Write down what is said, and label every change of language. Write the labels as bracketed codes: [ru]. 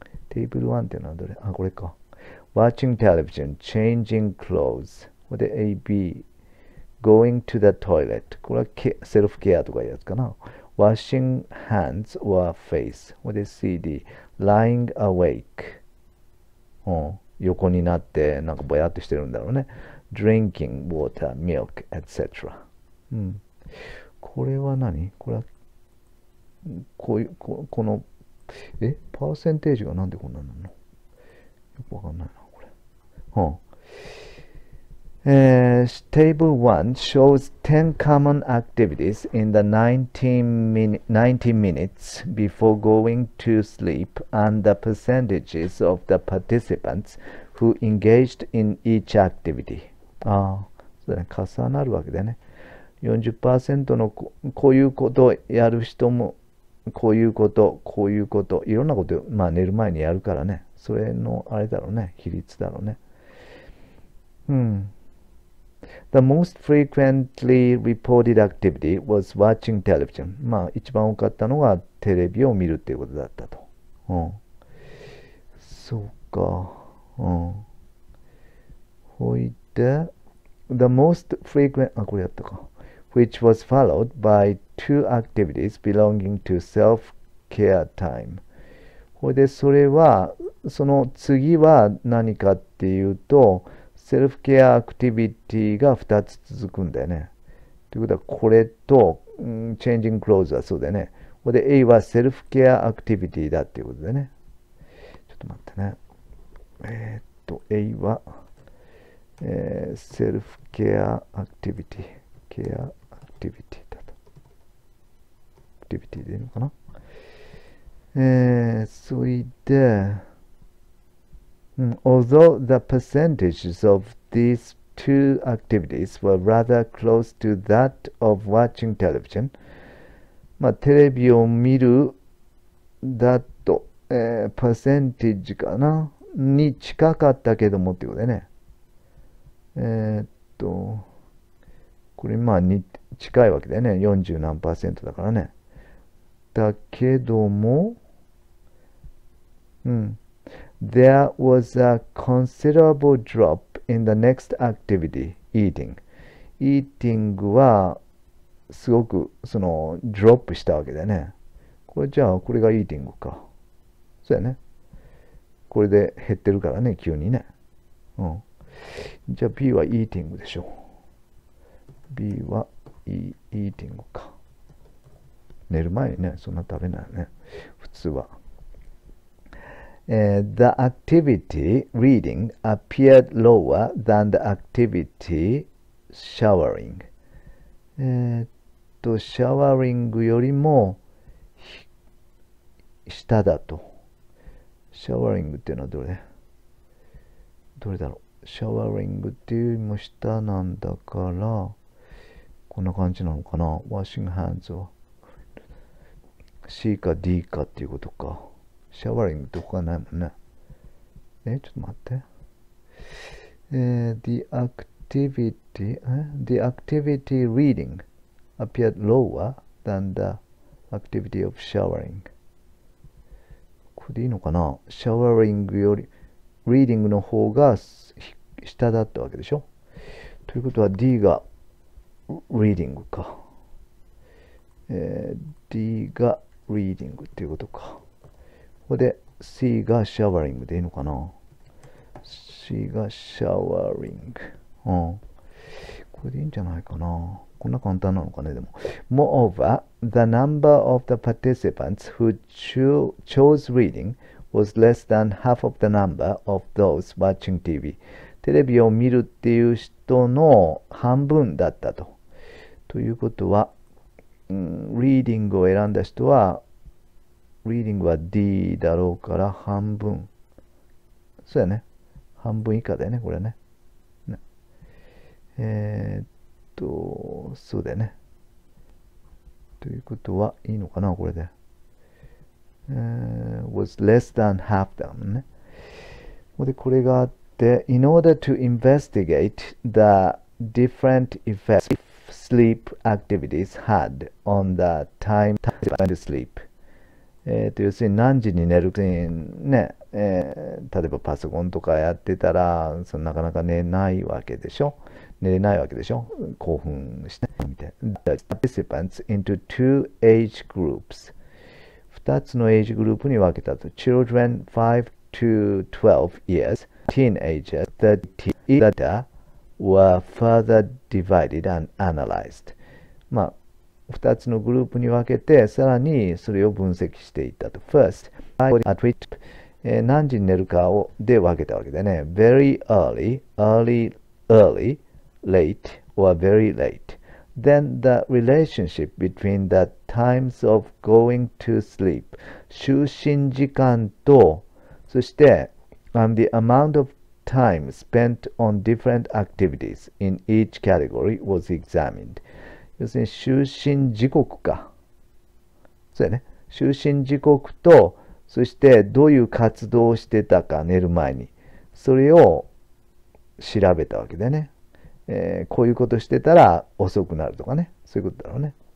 [ja] テーブル1っていうのはどれ？これか。 [en] Watching television, changing clothes。 [ja] これで [en] AB。 Going to the toilet。 [ja] これはセルフケアとかいうやつかな。 [en] Washing hands or face。 [ja] これで [en] CD。Lying awake。 [ja] 横になってなんかぼやっとしてるんだろうね。 [en] Drinking water, milk, etc。 [ja] これは何？これは、こういう、この、パーセンテージがなんでこんなの？よくわかんないな、これ。 [en] Table 1 shows 10 common activities in the 90 minutes before going to sleep and the percentages of the participants who engaged in each activity. [ja] そうだね、重なるわけだね。40% のこういうことをやる人も、こういうこと、こういうこと、いろんなこと、寝る前にやるからね。それの、あれだろうね、比率だろうね。 [en] The most frequently reported activity was watching television. [ja] 一番多かったのがテレビを見るっていうことだったと。そうか。ほいで、 [en] The most frequent, [ja] これやったか。 [en] which was followed by two activities belonging to self-care time. [ja] ほいで、それは、その次は何かっていうと、セルフケアアクティビティが2つ続くんだよね。ということは、これと、チェンジングクローズはそうだよね。これで A はセルフケアアクティビティだっていうことでね。ちょっと待ってね。 A は、セルフケアアクティビティ。ケアアクティビティだと。アクティビティでいいのかな。 [en] それで、although the percentages of these two activities were rather close to that of watching television, [ja] テレビを見るだと、percentage かなに近かったけどもっていうことでね。これに近いわけだよね。 40何%だからね。だけども、 [en] There was a considerable drop in the next activity, eating. [ja] Eating はすごくドロップしたわけだよね。これじゃあこれが eating か。そうやね。これで減ってるからね、急にね。じゃあ B は eating でしょ。 B は eating か。寝る前にね、そんな食べないよね。普通は。 [en] The activity reading appeared lower than the activity showering. [ja] シャワリングよりも下だと。シャワリングっていうのはどれだろう。シャワリングっていうよりも下なんだから、こんな感じなのかな。 washing hands は C か D かっていうことか。シャワリングって他ないもんね。ちょっと待って。 [en] The activity reading appeared lower than the activity of showering. [ja] これでいいのかな？シャワリングより、リーディングの方が下だったわけでしょ？ということは D がリーディングか。D がリーディングっていうことか。ここで C がシャワリングでいいのかな？ C がシャワリング。これでいいんじゃないかな。こんな簡単なのかね、でも。 [en] Moreover, the number of the participants who chose reading was less than half of the number of those watching TV. [ja] テレビを見るっていう人の半分だったと。ということは、リーディングを選んだ人は、リーディングは D だろうから半分。そうやね。半分以下だよね、これね。そうだよね。ということはいいのかな、これで。 [en] was less than half だもんね。 [ja] で、これがあって、 [en] in order to investigate the different effects sleep activities had on the time to sleep. [ja] 要するに何時に寝るね、例えばパソコンとかやってたら、なかなか寝ないわけでしょ。寝れないわけでしょ。興奮してみたいな。 [en] The participants into two age groups. [ja] 2つのエイジグループに分けたと。 [en] Children 5 to 12 years, teenagers, the data were further divided and analyzed. [ja] 2つのグループに分けて、さらにそれを分析していったと。 [en] First, at which [ja] 何時に寝るかをで分けたわけでね。 [en] very early, late, or very late. Then the relationship between the times of going to sleep, [ja] 就寝時間と、そして、 [en] the amount of time spent on different activities in each category was examined. [ja] 要するに就寝時刻か。そうやね。就寝時刻と、そしてどういう活動をしてたか、寝る前に。それを調べたわけでね。こういうことしてたら遅くなるとかね。そういうことだろうね。